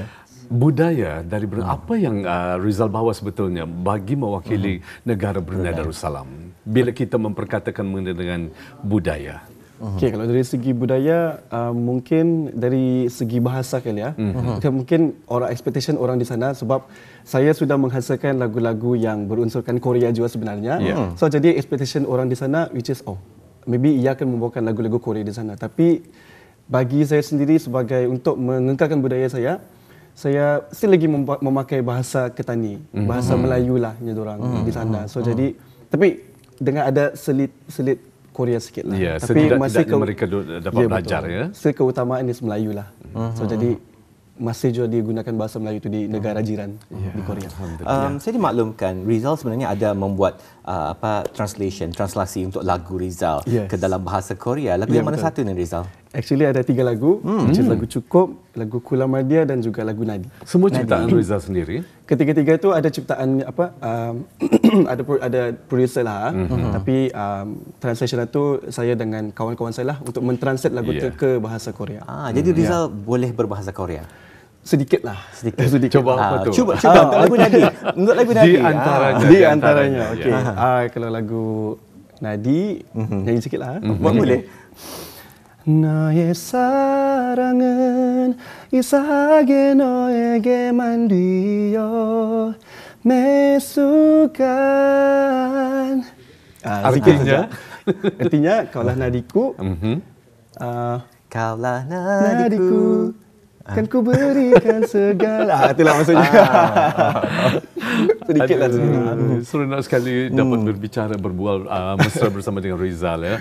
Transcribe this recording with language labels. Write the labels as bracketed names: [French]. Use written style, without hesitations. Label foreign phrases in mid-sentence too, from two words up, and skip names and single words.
[Malay] Budaya dari Brunei, apa yang Rizal bawa sebetulnya bagi mewakili negara Brunei Darussalam bila kita memperkatakan mengenai dengan budaya? Okey, kalau dari segi budaya, mungkin dari segi bahasa kali ya. Mungkin expectation orang di sana sebab saya sudah menghasilkan lagu-lagu yang berunsurkan Korea juga sebenarnya. So jadi expectation orang di sana [English] which is maybe [Malay] ia akan membawakan lagu-lagu Korea di sana. Tapi bagi saya sendiri sebagai untuk mengekalkan budaya saya still lagi memakai bahasa Ketani, bahasa Melayu lah orang di sana. So jadi tapi dengan ada selit Korea sikit lah. Tapi masih mereka dapat belajar ya. Keutamaan is Melayu lah. So jadi masih juga digunakan bahasa Melayu itu di negara jiran di Korea. Saya dimaklumkan Rizal sebenarnya ada membuat translasi untuk lagu Rizal ke dalam bahasa Korea. Lagu yang mana satu ni Rizal? Actually ada 3 lagu, [English] which is [Malay] lagu Cukup, lagu Kula Mardia dan juga lagu Nadi. Semua ciptaan Rizal sendiri? Ketiga-tiga itu ada ciptaan ada producer lah. Tapi translation itu saya dengan kawan-kawan saya lah untuk mentranslate lagu itu ke bahasa Korea. Jadi Rizal boleh berbahasa Korea? Sedikit lah. Sedikit. Coba apa tu? Cuba untuk lagu Nadi. Untuk lagu Nadi. Di antaranya. Okey. Kalau lagu Nadi, nyanyi sikit lah. Boleh. [Korean] 너의 사랑은 이상하게 너에게만 뒤어 매 순간. [Malay] Artinya kaulah nadiku. Kaulah nadiku. Kan ku berikan segala. Itulah maksudnya. sedikit lah. Seronok sekali dapat berbicara, berbual mesra bersama dengan Rizal ya.